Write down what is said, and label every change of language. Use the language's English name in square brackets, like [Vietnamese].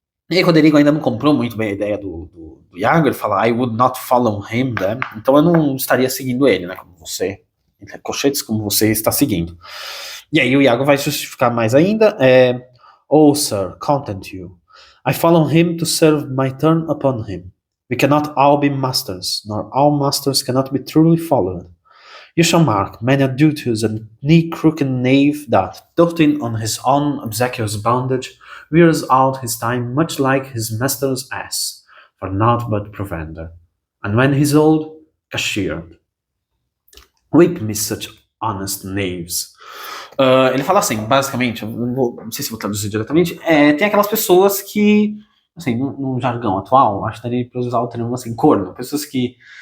[Portuguese] E aí Roderigo ainda não comprou muito bem a ideia do Iago, ele fala [English] I would not follow him, [Portuguese] né? Então eu não estaria seguindo ele, né? Cochetes como você está seguindo. E aí o Iago vai justificar mais ainda. [English] Oh, sir, content you. I follow him to serve my turn upon him. We cannot all be masters, nor all masters cannot be truly followed. You shall mark many a duteous and knee-crooked knave that, doting on his own obsequious bondage, wears out his time much like his master's ass, for naught but provender. And when he's old, cashiered. Whip me such honest knaves. [Portuguese] Ele fala assim, basicamente, eu não sei se vou traduzir diretamente, tem aquelas pessoas que, assim, no jargão atual, acho que daria para usar o termo assim, corno, pessoas que